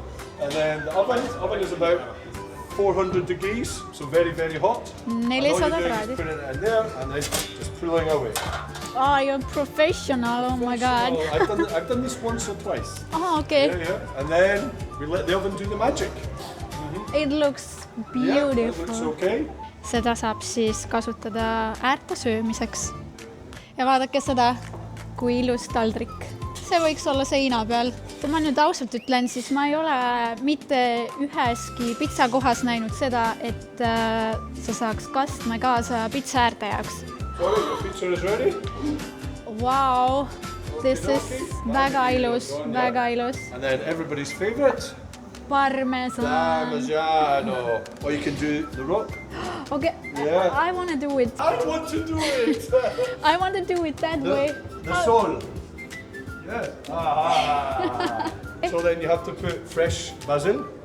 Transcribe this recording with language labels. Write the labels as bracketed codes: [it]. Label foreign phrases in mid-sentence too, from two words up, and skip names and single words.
[en] And then the oven is about 400 degrees, so very, very hot. 400 And all you do is [et] kraadi. [en] put it in there and then just pulling away. Oh, you're professional, oh my god. So I've done this once or twice. Oh, okay. Yeah. And then we let the oven do the magic. It looks Yeah, beautiful. it looks okay. [et] Seda saab siis kasutada äärte söömiseks. Ja vaadake seda, kui ilus taldrik. See võiks olla seina peal. Kui ma nüüd ausalt ütlen, siis ma ei ole mitte üheski pitsakohas näinud seda, et sa saaks kastme kaasa pitsa äärte jaoks. [en] Sorry, your pizza is ready. Wow, this is [et] väga ilus. [en] And then everybody's favorite, Parmesan. Parmigiano. Or you can do the rock. Okay, Yeah. I want to do it. I want to do it. I want to do it that way. The soul. Yeah. So then you have to put fresh basil.